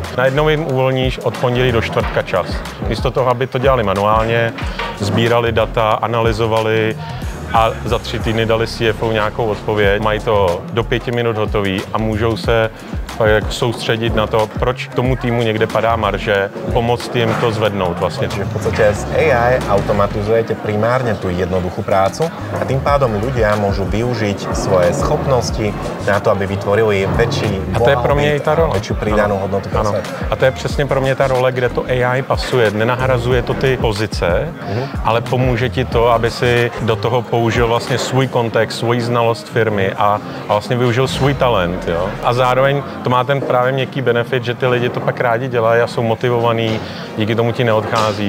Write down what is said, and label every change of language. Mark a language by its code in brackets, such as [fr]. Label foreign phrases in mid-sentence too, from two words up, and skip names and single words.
[cs] Najednou jim uvolníš od pondělí do čtvrtka čas. Místo toho, aby to dělali manuálně, sbírali data, analyzovali a za 3 týdny dali CFO nějakou odpověď. Mají to do 5 minut hotový a můžou se soustředit na to, proč tomu týmu někde padá marže, pomoct jim to zvednout vlastně. [sk] Čiže v podstate s AI automatizujete primárne tú jednoduchú prácu a tým pádom ľudia môžu využiť svoje schopnosti na to, aby vytvorili väčší blahobyt a väčšiu pridanú hodnotu pro svet. [cs] A to je přesně pro mě ta role, kde to AI pasuje. Nenahrazuje to ty pozice, ale pomůže ti to, aby si do toho použil vlastně svůj kontext, svoji znalost firmy a vlastně využil svůj talent. Jo? A zároveň to má ten právě měkký benefit, že ty lidi to pak rádi dělají a jsou motivovaní, díky tomu ti neodchází.